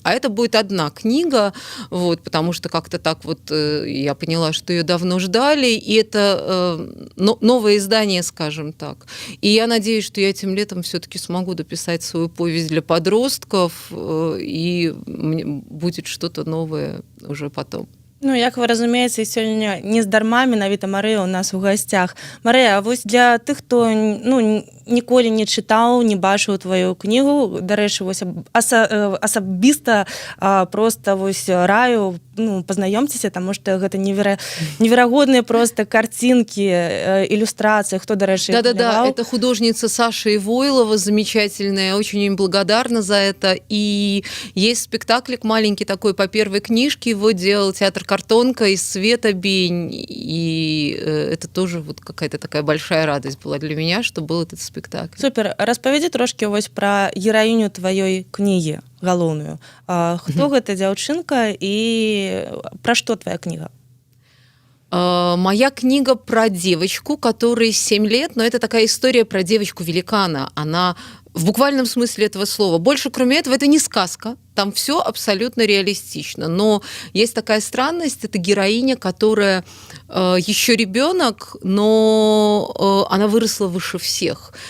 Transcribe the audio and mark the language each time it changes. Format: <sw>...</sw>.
<ru>А это будет одна книга, вот, потому что как-то так вот я поняла, что ее давно ждали, и это новое издание, скажем так. И я надеюсь, что я этим летом все-таки смогу дописать свою повесть для подростков, и будет что-то новое уже потом.</ru> <be>Ну, як вы разумееце, сёння не здарма менавіта Марыя у нас у гасцях. Марыя, а вось для тых, хто ніколі не чытаў, не бачыў твою кнігу, дарэчы, вось асабіста проста вось раю, пазнаёмцеся, таму што гэта неверагодныя</be> <ru>просто картинки, иллюстрации, кто,</ru> <be>дарэчы,</be> <ru>Да-да-да, это художница Саша Ивойлова, замечательная, очень им благодарна за это. И есть спектаклик маленький такой по первой книжке, его делал театр «Картонка» из Света Бень, и это тоже вот какая-то такая большая радость была для меня, что был этот спектакль. Супер.</ru> <be>Распавядзі трошки вось пра гераіню тваёй кнігі галоўную. Хто гэта дзяўчынка і пра што</be> <ru>твоя книга? Моя книга про девочку, которой 7 лет, но это такая история про девочку-великана. Она в буквальном смысле этого слова. Больше, кроме этого, это не сказка. Там все абсолютно реалистично. Но есть такая странность, это героиня, которая еще ребенок, но она выросла выше всех.</ru>